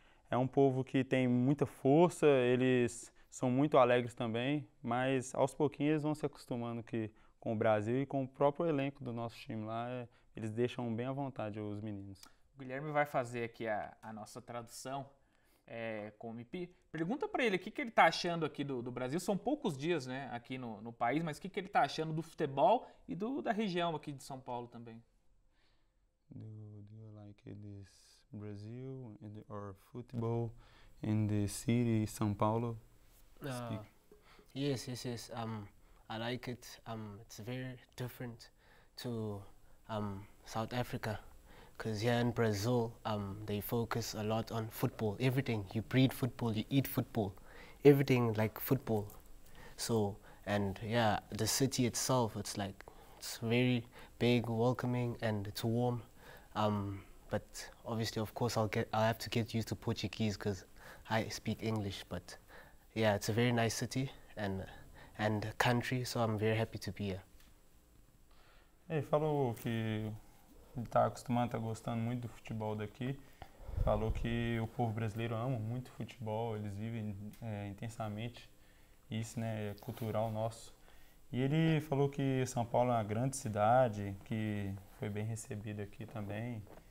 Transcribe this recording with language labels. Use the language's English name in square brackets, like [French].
[Portuguese] É um povo que tem muita força, eles são muito alegres também, mas aos pouquinhos eles vão se acostumando com o Brasil e com o próprio elenco do nosso time lá, eles deixam bem à vontade os meninos. O Guilherme vai fazer aqui a nossa tradução com o MP. Pergunta para ele o que ele está achando aqui do Brasil. São poucos dias, né, aqui no país, mas o que ele está achando do futebol e da região aqui de São Paulo também. [English] Do you like this Brazil or football in the city São Paulo? Yes. I like it. It's very different to South Africa. Because here in Brazil, they focus a lot on football. Everything, you breed football, you eat football. Everything like football. So, and yeah, the city itself, it's very big, welcoming, and it's warm. But obviously, of course, I'll have to get used to Portuguese because I speak English. But yeah, it's a very nice city and country, so I'm very happy to be here. [Portuguese] Ele falou que ele está acostumado, está gostando muito do futebol daqui. Falou que o povo brasileiro ama muito futebol, eles vivem intensamente. Isso, né, é cultural nosso. E ele falou que São Paulo é uma grande cidade, que foi bem recebido aqui também.